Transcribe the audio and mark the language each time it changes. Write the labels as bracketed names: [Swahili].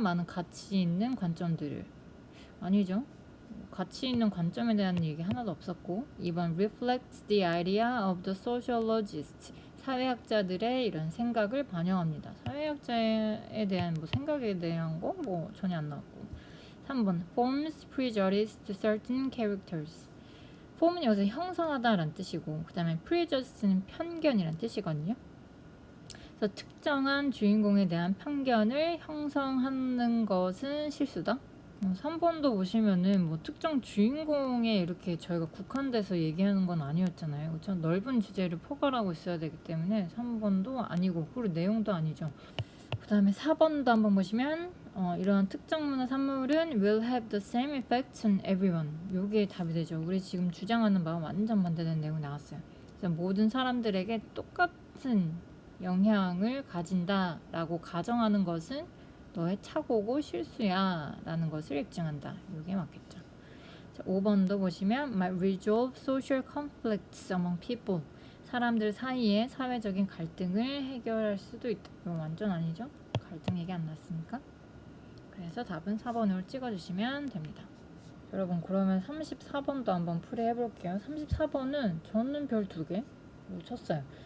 [Korean] 많은 가치 있는 관점들을. 아니죠. 가치 있는 관점에 대한 얘기 하나도 없었고 2번 [English] reflects the idea of the sociologist. [Korean] 사회학자들의 이런 생각을 반영합니다. 사회학자에 대한 뭐 생각에 대한 거 뭐 전혀 안 나왔고. 3번 [English] forms prejudice to certain characters. [Korean] form은 여기서 형성하다라는 뜻이고 그 다음에 prejudice는 편견이라는 뜻이거든요. 그래서 특정한 주인공에 대한 편견을 형성하는 것은 실수다. 3번도 보시면은 뭐 특정 주인공에 이렇게 저희가 국한돼서 얘기하는 건 아니었잖아요. 그렇죠? 넓은 주제를 포괄하고 있어야 되기 때문에 3번도 아니고 그리고 내용도 아니죠. 그 다음에 4번도 한번 보시면 이런 특정 문화 산물은 [English] will have the same effect on everyone. [Korean] 요게 답이 되죠. 우리 지금 주장하는 바와 완전 반대되는 내용이 나왔어요. 그래서 모든 사람들에게 똑같은 영향을 가진다라고 가정하는 것은 너의 착오고 실수야 라는 것을 입증한다. 이게 맞겠죠. 자, 5번도 보시면 [English] might resolve social conflicts among people. [Korean] 사람들 사이에 사회적인 갈등을 해결할 수도 있다. 이건 완전 아니죠. 갈등 얘기 안 났으니까. 그래서 답은 4번으로 찍어주시면 됩니다. 여러분 그러면 34번도 한번 풀이해볼게요. 34번은 저는 별 2개 쳤어요.